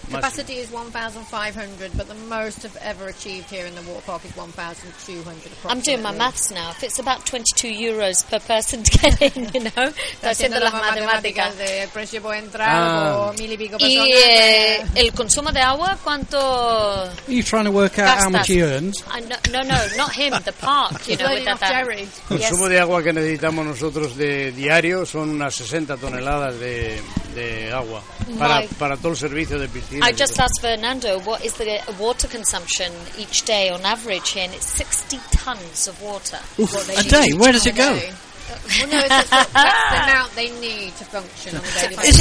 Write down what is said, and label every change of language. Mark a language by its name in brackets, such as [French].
[English] Capacity is 1,500, but the most I've ever achieved here in the water park is 1,200. I'm doing my maths now. If it's about 22 euros per person to get in, you know. [Spanish] Está haciendo las matemáticas de precio por entrada o mil y pico personas. ¿Y el consumo de agua, cuánto? [English] Are you trying to work out how much he earns? No, not him, the park, you know, with that. Jerry. [Spanish] Consumo de agua que necesitamos nosotros de diario son unas 60 toneladas de agua para todo el servicio de piscina. [English] I just asked Fernando, what is the water consumption each day on average here? And it's 60 tons of water. A day? Where does it go? Well, no, it's the amount they need to function on a daily basis.